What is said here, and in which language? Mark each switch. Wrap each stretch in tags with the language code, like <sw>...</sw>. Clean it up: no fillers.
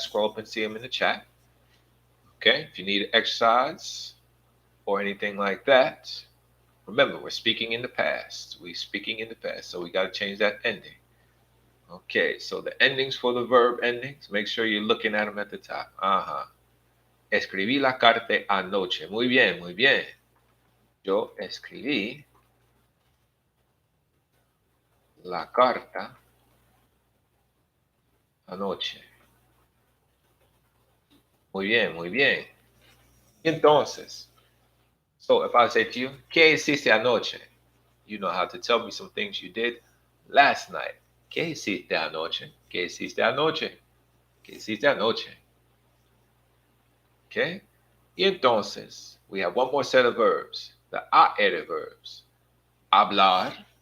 <en>Scroll up and see them in the chat. Okay, if you need exercise or anything like that, remember we're speaking in the past. We're speaking in the past, so we got to change that ending. Okay, so the endings for the verb endings, make sure you're looking at them at the top.</en> <es>Escribí la carta anoche. Muy bien, muy bien. Yo escribí la carta anoche. Muy bien, muy bien. Entonces,</es> <en>so if I say to you,</en> <es>¿qué hiciste anoche?</es> <en>You know how to tell me some things you did last night.</en> <es>¿Qué hiciste anoche? ¿Qué hiciste anoche? ¿Qué hiciste anoche? Okay? Y entonces,</es> <en>we have one more set of verbs, the a-ed verbs.</en> <es>Hablar.</es>